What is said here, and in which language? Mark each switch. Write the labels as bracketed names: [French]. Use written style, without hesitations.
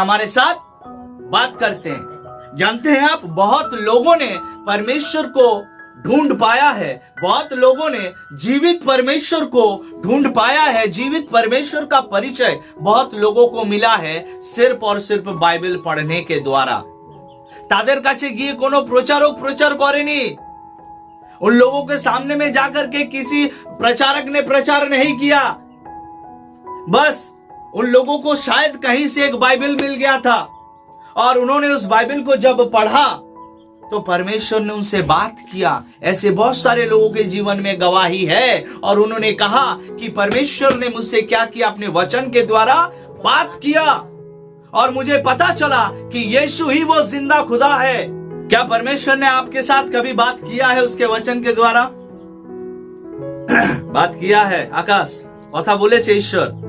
[Hindi] हमारे साथ बात करते हैं। जानते हैं आप, बहुत लोगों ने परमेश्वर को ढूंढ पाया है, बहुत लोगों ने जीवित परमेश्वर को ढूंढ पाया है। जीवित परमेश्वर का परिचय बहुत लोगों को मिला है सिर्फ और सिर्फ बाइबल पढ़ने के द्वारा। [Bangla] তাদের কাছে গিয়ে কোনো প্রচারক প্রচার করেনি। [Hindi] उन लोगों के सामने में जाकर के किसी प्रचारक ने प्रचार नहीं किया। बस उन लोगों को शायद कहीं से एक बाइबल मिल गया था और उन्होंने उस बाइबल को जब पढ़ा तो परमेश्वर ने उनसे बात किया। ऐसे बहुत सारे लोगों के जीवन में गवाही है और उन्होंने कहा कि परमेश्वर ने मुझसे क्या किया? अपने वचन के द्वारा बात किया और मुझे पता चला कि यीशु ही वो जिंदा खुदा है। क्या परमेश्वर ने आपके साथ कभी बात किया है उसके वचन के द्वारा? बात किया है। [Bangla] आकाश কথা বলেছে ঈশ্বর।